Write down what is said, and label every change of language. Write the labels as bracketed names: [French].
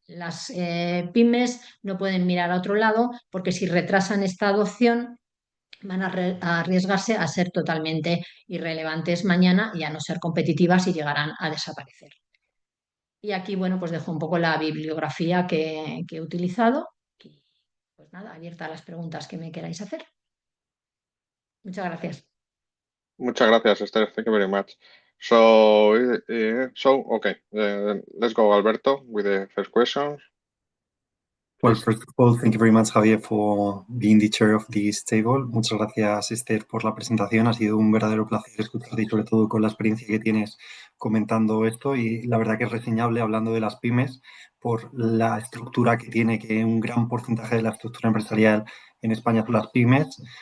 [Spanish] Las pymes no pueden mirar a otro lado porque si retrasan esta adopción van a arriesgarse a ser totalmente irrelevantes mañana y a no ser competitivas y llegarán a desaparecer. Y aquí, bueno, pues dejo un poco la bibliografía que he utilizado y pues nada, abierta a las preguntas que me queráis hacer. Muchas gracias. Muchas gracias, Esther. [English] Thank you very much. Okay, let's go, Alberto, with the first question. Well, first of all, thank you very much, Javier, for being the chair of this table. [Spanish] Muchas gracias, Esther, por la presentación. Ha sido un verdadero placer escucharte y sobre todo con la experiencia que tienes comentando esto. Y la verdad que es reseñable, hablando de las pymes, por la estructura que tiene, que un gran porcentaje de la estructura empresarial en España son las pymes.